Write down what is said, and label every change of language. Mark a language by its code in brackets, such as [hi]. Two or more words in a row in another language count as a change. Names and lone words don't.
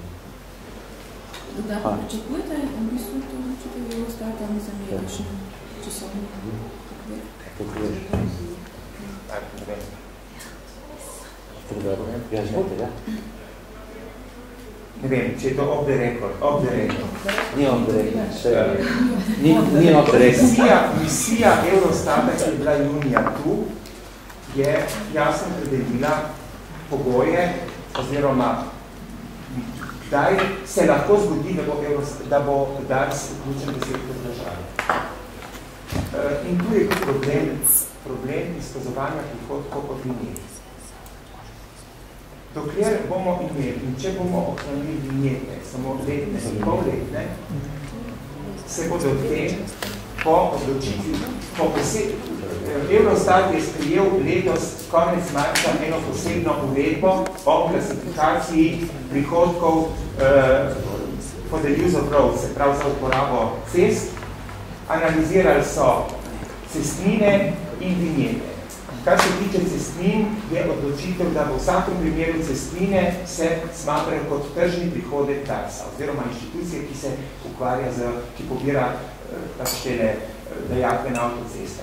[sl] Da pa pričakujete, v bistvu to učitev je ostati tam za nekakšen časovni okvir? Ja, izvolite, ja. Ne vem, če je to [en] off the record. [sl] Ni [en] off the record. [sl] Ni [en] off the record. [sl] Misija Eurostata, ki je bila junija tu, je jasno predelila pogoje, oziroma kdaj se lahko zgodi, da bo DARS vključen v sektor države. In tu je problem izkazovanja prihodkov od vinjet. Dokler bomo imeli, in če bomo ohranili vinjete, samo letne in polletne, se bodo te po odločitvi, Eurostat je sprejel letos konec marca eno posebno uredbo o klasifikaciji prihodkov [en] for the use of roads, [sl] se pravi za uporabo cest. Analizirali so cestnine in vinjete. Kar se tiče cestnin, je odločitev, da v vsakem primeru cestnine se smatrajo kot tržni prihodek DARS-a, oziroma inštitucije, ki se ukvarja ki pobira štele dajatve na avtocestah.